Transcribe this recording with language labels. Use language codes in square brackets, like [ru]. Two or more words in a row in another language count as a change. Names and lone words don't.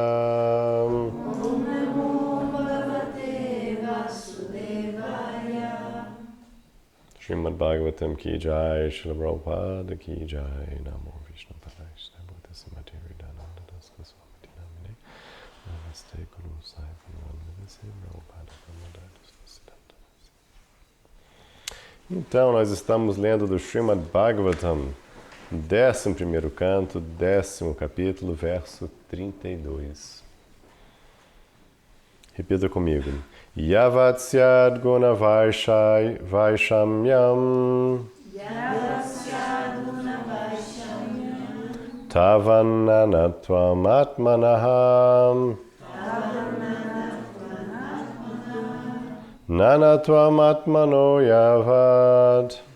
[sa] Om Namo Bhagavate Vasudevaya. Srimad Bhagavatam ki jai, Srila Prabhupada ki jai, Namo Vishnu Padaya Bhuta Samati Hridananda Das Goswamiti Namine, Namaste Guru Sahib Namaste Prabhupada Kamadadis Siddhanta. [pt] Então, nós estamos lendo do Srimad Bhagavatam, 11º canto, 10º capítulo, verso 32. Repita comigo. [sa] Yavatsyad guna vaishamyam tavananatvam atmanaham nanatvam atmano yavad